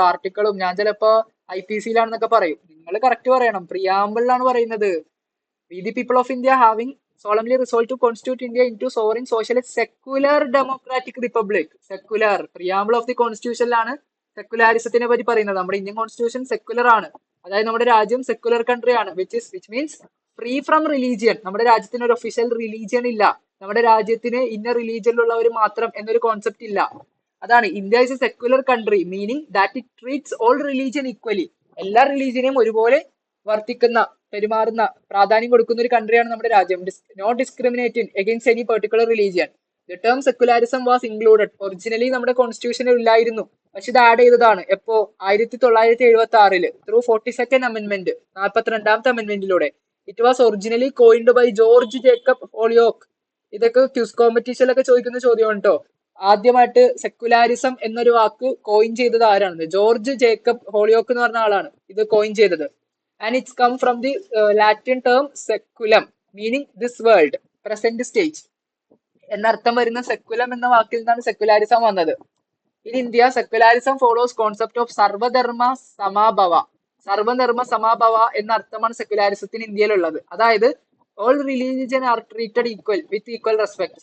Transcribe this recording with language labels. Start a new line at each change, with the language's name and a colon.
Malayalam: ആർട്ടിക്കിളും ഞാൻ ചിലപ്പോ IPC-ലാണെന്നൊക്കെ പറയും. നിങ്ങൾ കറക്റ്റ് പറയണം. പ്രിയാമ്പിളിലാണ് പറയുന്നത്.
English: We the people of India having solemnly resolved to constitute India into sovereign socialist secular democratic republic.
Malayalam: Secular preamble of the കോൺസ്റ്റിറ്റ്യൂഷനിലാണ് സെക്കുലാരിസത്തിനെ പറ്റി പറയുന്നത്. നമ്മുടെ ഇന്ത്യൻ കോൺസ്റ്റിറ്റ്യൂഷൻ സെക്കുലർ ആണ്. അതായത് നമ്മുടെ രാജ്യം സെക്കുലർ കൺട്രി ആണ്,
English: Which means free from religion.
Malayalam: നമ്മുടെ രാജ്യത്തിന് ഒരു ഒഫീഷ്യൽ റിലീജിയൻ ഇല്ല. നമ്മുടെ രാജ്യത്തിന് ഇന്ന റിലീജിയനിലുള്ളവർ മാത്രം എന്നൊരു കോൺസെപ്റ്റ് ഇല്ല.
English: അതാണ് India is a secular country, meaning that it treats all religion equally.
Malayalam: എല്ലാ റിലീജിയനെയും ഒരുപോലെ വർത്തിക്കുന്ന, പെരുമാറുന്ന, പ്രാധാന്യം കൊടുക്കുന്ന ഒരു കൺട്രിയാണ് നമ്മുടെ രാജ്യം.
English: Not discriminating against any particular religion. The term secularism was included.
Malayalam: Originally നമ്മുടെ കോൺസ്റ്റിറ്റ്യൂഷനിൽ ഇല്ലായിരുന്നു, പക്ഷെ ഇത് ആഡ് ചെയ്തതാണ്. എപ്പോ?
English: 1976 through 42nd amendment,
Malayalam: 42ാമത്തെ അമെന്റ്മെന്റിലൂടെ.
English: It was originally coined by George Jacob Holyoake.
Malayalam: ഇതൊക്കെ ക്വിസ് കോമ്പറ്റീഷനിലൊക്കെ ചോദിക്കുന്ന ചോദ്യമാണ് കേട്ടോ. ആദ്യമായിട്ട് സെക്കുലാരിസം എന്നൊരു വാക്ക് കോയിൻ ചെയ്തത് ആരാണെന്ന്? ജോർജ് ജേക്കബ് ഹോളിയോക്ക് എന്ന് പറഞ്ഞ ആളാണ് ഇത് കോയിൻ ചെയ്തത്.
English: And it's come from the Latin term seculum, meaning this world, present stage.
Malayalam: എന്നർത്ഥം വരുന്ന സെക്കുലം എന്ന വാക്കിൽ നിന്നാണ് സെക്കുലാരിസം വന്നത്.
English: In India, secularism follows concept of
Malayalam: സർവധർമ്മ സമാഭവ. സർവധർമ്മ സമാഭവ എന്ന അർത്ഥമാണ് സെക്യുലാരിസത്തിന് ഇന്ത്യയിലുള്ളത്.
English: അതായത് all religion are treated equal with equal respect.